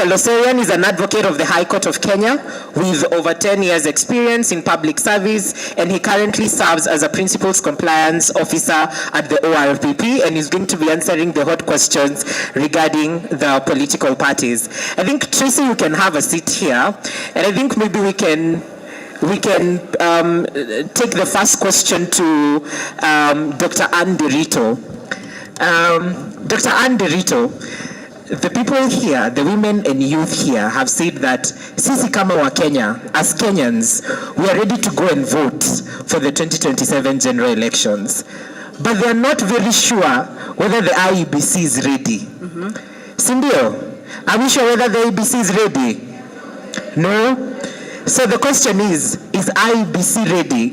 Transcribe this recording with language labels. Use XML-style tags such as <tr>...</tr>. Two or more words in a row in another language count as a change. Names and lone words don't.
<en>Loserian is an advocate of the High Court of Kenya with over 10 years experience in public service, and he currently serves as a Principals Compliance Officer at the ORPP, and he's going to be answering the hot questions regarding the political parties. I think, Tracy, you can have a seat here, and I think maybe we can take the first question to Dr. Anne Nderitu. Dr. Anne Nderitu, the people here, the women and youth here have said that</en> <sw>sisi kama wa Kenya,</sw> <en>as Kenyans, we are ready to go and vote for the 2027 general elections. But they are not very sure whether the IEBC is ready. Sindio, are we sure whether the IEBC is ready? No? So the question is IEBC ready?</en>